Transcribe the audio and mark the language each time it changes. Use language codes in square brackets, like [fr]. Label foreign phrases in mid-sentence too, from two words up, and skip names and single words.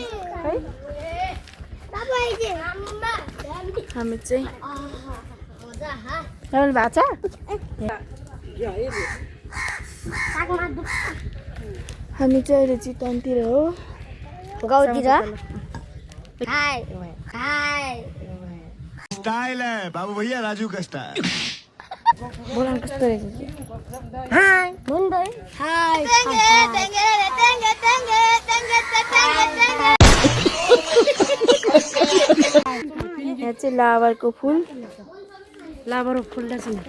[ne] हामी चाहिँ भएको छ हामी चाहिँ अहिले चितवनतिर हो गाउँतिर [hi] स्टाइल है बाबू भैया राजू का स्टाइल [ne] बोलाउनु कस्तो रहेछ यहाँ चाहिँ लाबरको फुल लाबरको फुल रहेछ नि